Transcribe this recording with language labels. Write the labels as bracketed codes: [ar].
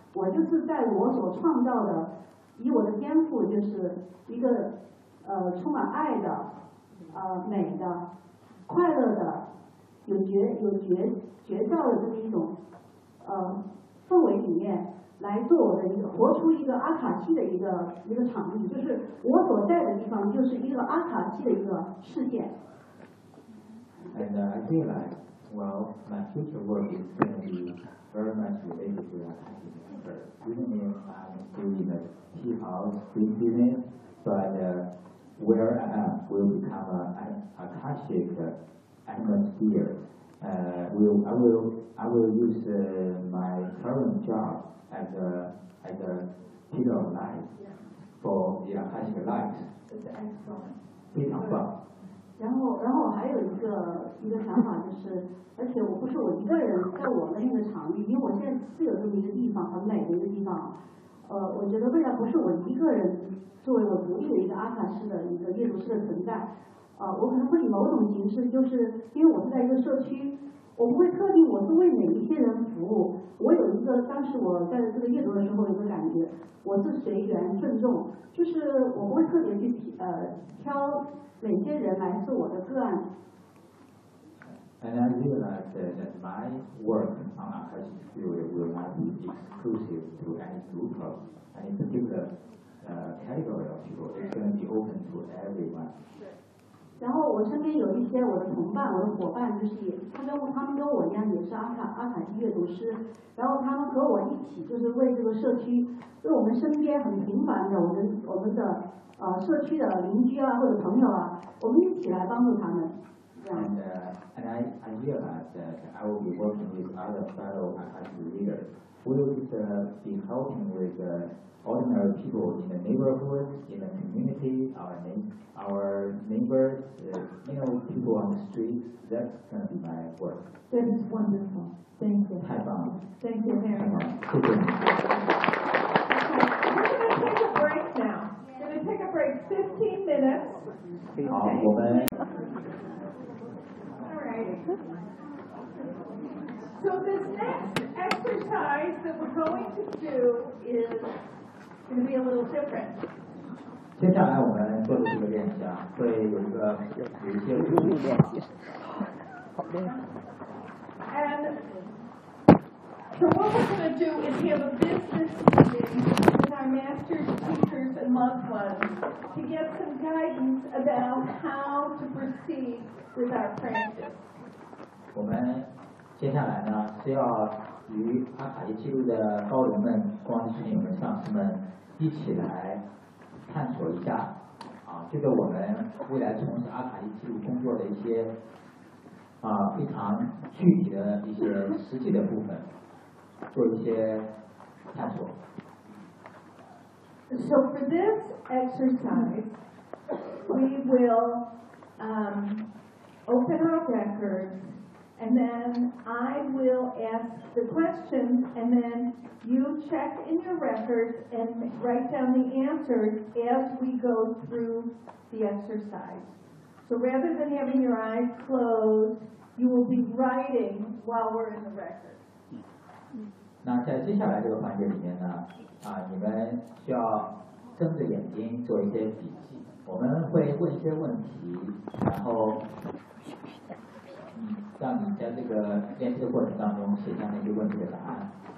[zh] 我就是在我所创造的，以我的天赋，就是一个充满爱的、美的、快乐的、有绝招的这么一种氛围里面。来做我的一个活出一个阿卡西的一个场景，就是我所在的地方就是一个阿卡西的一个世界。 [en] And I realize, well, my future work is going to be very much related to that. Even if I'm doing a tea house green business, but where I am will become an Akashic atmosphere. I will use my current job. as a pillar of light for the Akashic light. That's excellent. [zh] 然后还有一个想法，就是而且我不是我一个人在我的那个场域，因为我现在是有这么一个地方，很美的一个地方。我觉得未来不是我一个人作为我独立的一个阿卡西的一个阅读师的存在。我可能会以某种形式，就是因为我是在一个社区，我不会特定我是为哪一些人服务。我有一个，当时我在这个阅读的时候有个感觉，我是随缘顺众，就是我不会特别去挑哪些人来做我的个案。 [en] And I realize that my work on Akashic Field will not be exclusive to any group of any particular category of people. It's going to be open to everyone. [zh] 然后我身边有一些我的同伴、我的伙伴，就是他们跟我一样也是阿卡西阅读师，然后他们和我一起就是为这个社区，为我们身边很平凡的我们的社区的邻居啊或者朋友啊，我们一起来帮助他们。 [en] And I realize that I will be working with other fellow Akashic leaders. Will be helping with ordinary people in the neighborhood, in the community, our neighbors, people on the street. That's going to be my work. That is wonderful. Thank you. [zh] 太棒了。 [en] Thank you very much. [zh] 谢谢。 [en] We're going to take a break now. We're going to take a break 15 minutes. [zh] 好，我们。 [en] All right. So this next exercise that we're going to do is. It's going to be a little different. [zh] 接下来我们做的这个练习啊，会有一些物理练习。好的。 [en] And so what we're going to do is have a business meeting with our masters, teachers, and monks to get some guidance about how to proceed with our practice. [zh] 我们接下来呢是要与阿卡西记录的高人们、光之使者们、上师们。一起来探索一下啊，这个我们未来从事阿卡丽记录工作的一些啊非常具体的一些实际的部分做一些探索。 [en] So for this exercise, we will open our records, and then I will ask the questions, and then you check in your records and write down the answers as we go through the exercise. So rather than having your eyes closed, you will be writing while we're in the record. [zh] 那在接下来这个环节里面呢啊，你们需要睁着眼睛做一些笔记。我们会问一些问题，然后让你在这个练习的过程当中写下那些问题的答案。